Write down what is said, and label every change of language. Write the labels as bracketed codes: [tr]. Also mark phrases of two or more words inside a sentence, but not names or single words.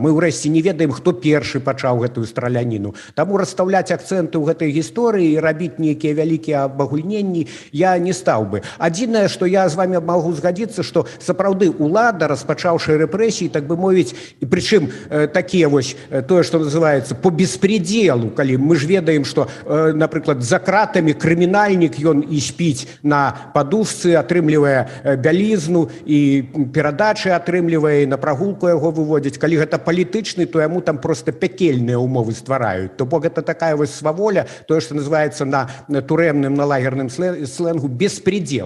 [be] Мы ўрэшце не ведаем, хто першы пачаў гэтую страляніну. Таму расстаўляць акцэнты ў гэтай гісторыі і рабіць нейкія вялікія абагульненні я не стаў бы. Адзінае, што я з вами магу згадзіцца, што сапраўды ўлада, распачаўшы рэпрэсіі, так бы мовіць, і прычым такія вось тое што [ru] называется по беспределу, [be] калі мы ж ведаем што напрыклад за кратамі крымінальнік ён і спіць на падушцы, атрымлівае бялізну і перадачы атрымлівае, на прагулку яго выводзяць. Калі гэта палітычны, то яму там просто пякельныя умовы ствараюць. То бок гэта такая вось сваволя, тое што называецца на турэмным, на лагерным сленгу беспредел.